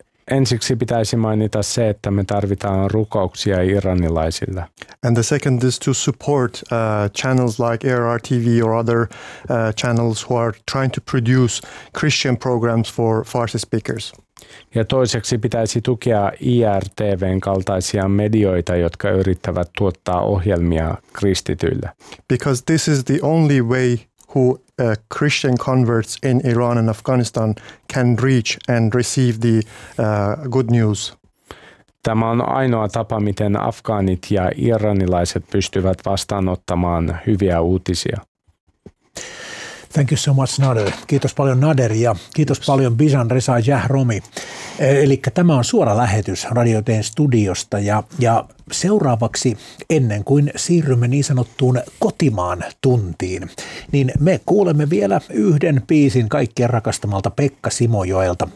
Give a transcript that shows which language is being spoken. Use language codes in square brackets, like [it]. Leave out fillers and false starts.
[fi] Ensiksi pitäisi mainita se, että me tarvitaan rukouksia iranilaisille. [en] And the second is to support channels like ARTV or other channels who are trying to produce Christian programs for Farsi speakers. [fi] Ja toiseksi pitäisi tukea IRTV:n kaltaisia medioita, jotka yrittävät tuottaa ohjelmia kristityille. [en] Because this is the only way who Christian converts in Iran and Afghanistan can reach and receive the good news. [fi] Tämä on ainoa tapa, miten afgaanit ja iranilaiset pystyvät vastaanottamaan hyviä uutisia. [en] Thank you so much, Nader. [fi] Kiitos paljon, Nader, ja kiitos paljon Bijan Reza Jahromi. Eli tämä on suora lähetys Radio Teen studiosta, ja seuraavaksi, ennen kuin siirrymme niin sanottuun kotimaan tuntiin, niin me kuulemme vielä yhden biisin kaikkien rakastamalta Pekka Simojoelta.